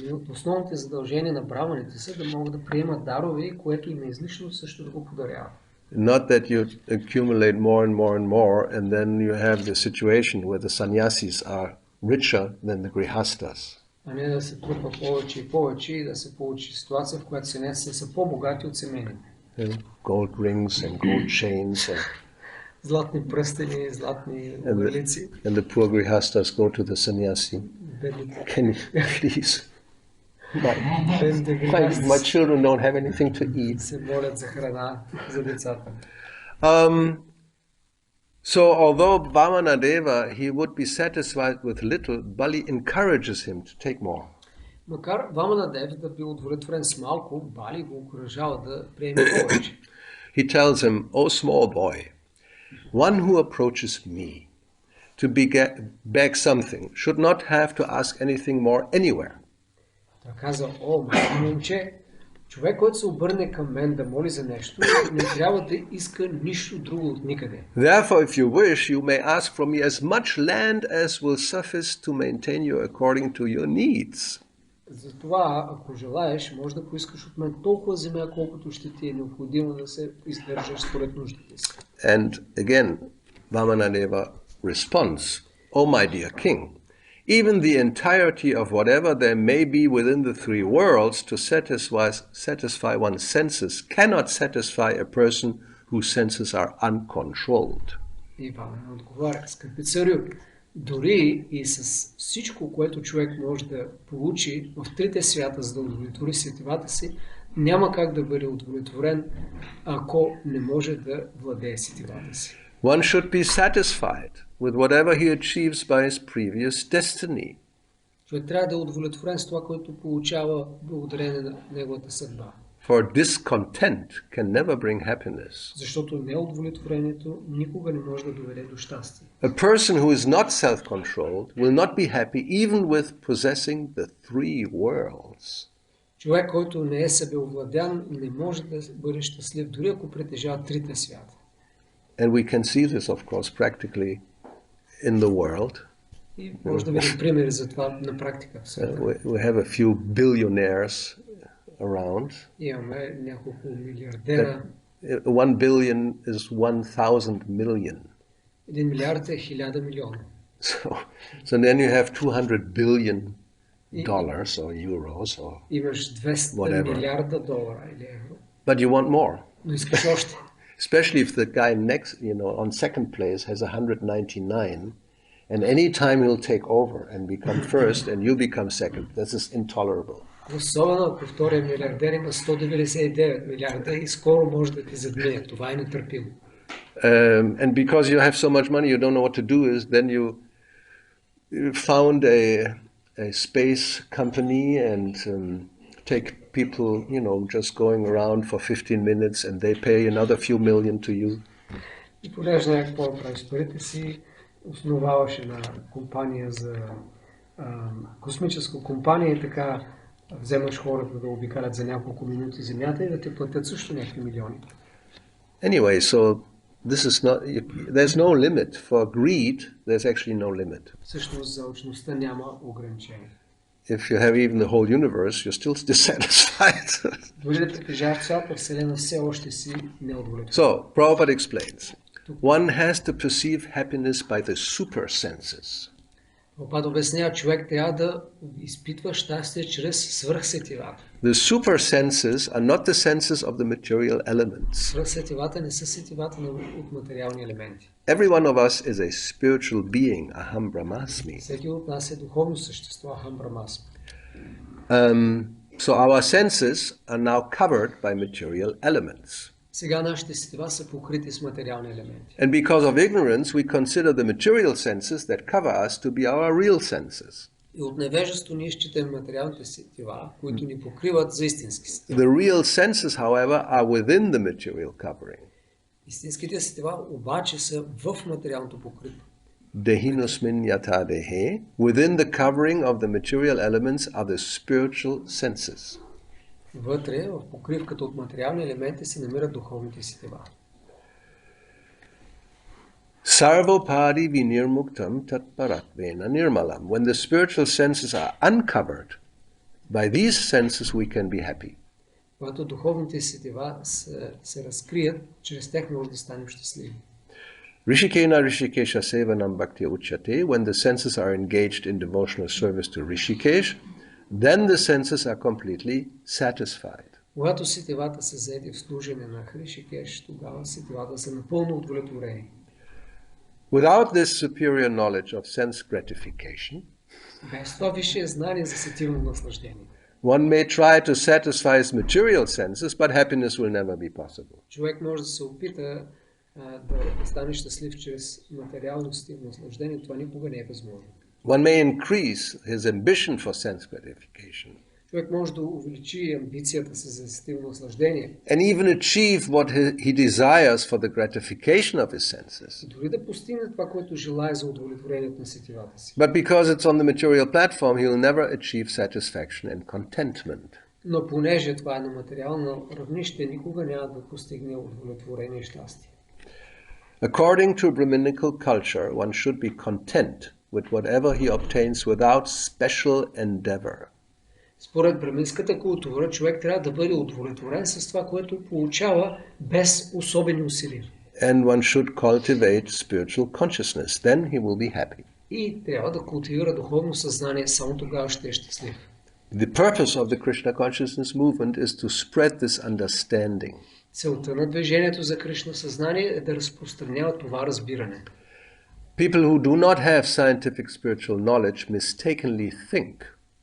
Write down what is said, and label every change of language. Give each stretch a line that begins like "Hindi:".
Bulgarian: Основните задължения на браманите са да могат да приемат дарове, което им е излишно, също да го подаряват.
English: Not that you accumulate more and more and more, and then you have the situation where the sannyasis are richer than the grihastas.
Bulgarian: А не да се трупа повече и повече и да се получи ситуация, в която саньясите са по-богати от семейните.
English: Gold rings and gold chains.
Bulgarian: Златни пръстени, златни ъгълици.
English: And the poor grihastas go to the sannyasi. Can you please? My children don't have anything to eat.
Bulgarian: Се молят за храна за децата.
English: So although Vamana-deva, he would be satisfied with little, Bali encourages him to take more.
Bulgarian: Макар Вамана-дев да бил удовлетворен с малко, Бали го окуражава да приеме повече.
English: He tells him, "O small boy, one who approaches me to beg something should not have to ask anything more anywhere."
Bulgarian: Той каза: "О, малко момче, човек, който се обърне към мен да моли за нещо, не трябва да иска нищо друго от никъде.
English: Therefore, if you wish, you may ask from me as much land as will suffice to maintain you according to your needs."
Bulgarian: Затова, ако желаеш, може да поискаш от мен толкова земя, колкото ще ти е необходимо да се издържаш според нуждите си.
English: And again, Vamana-deva responds, "O my dear king, even the entirety of whatever there may be within the 3 worlds to satisfy one's senses cannot satisfy a person whose senses are uncontrolled."
Bulgarian: И Вамана отговаря: "Скъпи царю, дори и с всичко, което човек може да получи в 3 свята, за да удовлетвори сетивата си, няма как да бъде удовлетворен, ако не може да владее сетивата си.
English: One should be satisfied with whatever he achieves by his previous destiny.
Bulgarian: Човек трябва да е удовлетворен с това, което получава благодарение на неговата съдба.
English: For discontent can never bring happiness.
Bulgarian: Защото неудовлетворението никога не може да доведе до щастие.
English: A person who is not self-controlled will not be happy even with possessing the 3 worlds.
Bulgarian: Човек, който не е себеовладян, не може да бъде щастлив, дори ако притежава 3 свята.
English: And we can see this, of course, practically in the world.
Bulgarian: И може да видим примери за това на практика в света.
English: We have a few billionaires around.
Bulgarian: Имаме няколко милиардера.
English: 1 billion is 1,000 million.
Bulgarian: 1 милиард е 1000 милиона.
English: So then you have 200 billion dollars or euros or
Bulgarian: Имаш 200
English: whatever.
Bulgarian: милиарда долара или евро.
English: But you want more.
Bulgarian: Но искаш още.
English: Especially if the guy next, on second place has 199, and any time he'll take over and become first and you become second, this is intolerable.
Bulgarian: Особено ако втория милиардер има 199 милиарда и скоро може да ти задмие. Това е нетърпимо.
English: And because you have so much money, you don't know what to do, then you found a space company and take people, just going around for 15 minutes and they pay another few million to you.
Bulgarian: И понеже знаеш какво правиш с парите си, основаваш една компания за космическа компания и така вземаш хората да обикалят за няколко минути земята и да те платят също някакви милиони.
English: Anyway, so this is not, there's no limit. For greed, there's actually no limit.
Bulgarian: Всъщност за алчността няма ограничение.
English: If you have even the whole universe, you're still dissatisfied.
Bulgarian: Дори да притежаваш цялата Вселена, все още си неудовлетворен.
English: So, Prabhupada explains, one has to perceive happiness by the super senses.
Bulgarian: Прабхупада обяснява, човек трябва да изпитва щастие чрез свръхсетивата.
English: The super senses are not the senses of the material elements.
Bulgarian: Свръхсетивата не са сетивата от материални елементи.
English: Every one of us is a spiritual being,
Sanskrit: aham brahmasmi.
Bulgarian: Всеки от нас е духовно същество,
Sanskrit: ахам брахмасми.
English: So our senses are now covered by material elements.
Bulgarian: Сега нашите сетива са покрити с материални елементи.
English: And because of ignorance, we consider the material senses that cover us to be our real senses.
Bulgarian: И от невежество ние считаме материалните сетива, които ни покриват за истински сетива.
English: The real senses, however, are within the material covering.
Bulgarian: Истинските сетива обаче са в материалното покритие.
Sanskrit: Dehinusmin yata dehe.
English: Within the covering of the material elements are the spiritual senses.
Bulgarian: Вътре, в покривката от материални елементи се намират духовните сетива.
Sanskrit: Sarvopadi vinirmuktam tatparatvena nirmalam.
English: When the spiritual senses are uncovered, by these senses we can be happy.
Bulgarian: Когато духовните сетива се разкрият, чрез тях може да станем щастливи.
Sanskrit: Rishikena Rishikesha Sevanam Bhakti Uchate.
English: When the senses are engaged in devotional service to Rishikesh, then the senses are completely satisfied.
Bulgarian: Когато сетивата са заети в служене на Ришикеш, тогава сетивата са напълно удовлетворени.
English: Without this superior knowledge of sense gratification,
Bulgarian: без това висше знание за сетивно наслаждение,
English: one may try to satisfy his material senses, but happiness will never be possible.
Bulgarian: човек може да се опита да стане щастлив чрез материалност и наслаждение, това никога не е възможно.
English: One may increase his ambition for sense gratification.
Bulgarian: Човек може да увеличи амбицията си за сетивно наслаждение.
English: And even achieve what he desires for the gratification of his senses.
Bulgarian: Дори да постигне това, което желае за удовлетворението на сетивата си.
English: But because it's on the material platform, he will never achieve satisfaction and contentment.
Bulgarian: Но понеже това е на материално равнище, никога няма да постигне удовлетворение и щастие.
English: According to Brahminical culture, one should be content with whatever he obtains without special endeavor.
Bulgarian: Според браминската култура, човек трябва да бъде удовлетворен с това, което получава без особени усилия.
English: And one should cultivate spiritual consciousness. Then he will be happy.
Bulgarian: И трябва да култивира духовно съзнание, само тогава ще е щастлив.
English: The purpose of the Krishna consciousness movement is to spread this understanding.
Bulgarian: Целта на движението за Кришна съзнание е да разпространява това разбиране.
English: People who do not have scientific spiritual knowledge mistakenly think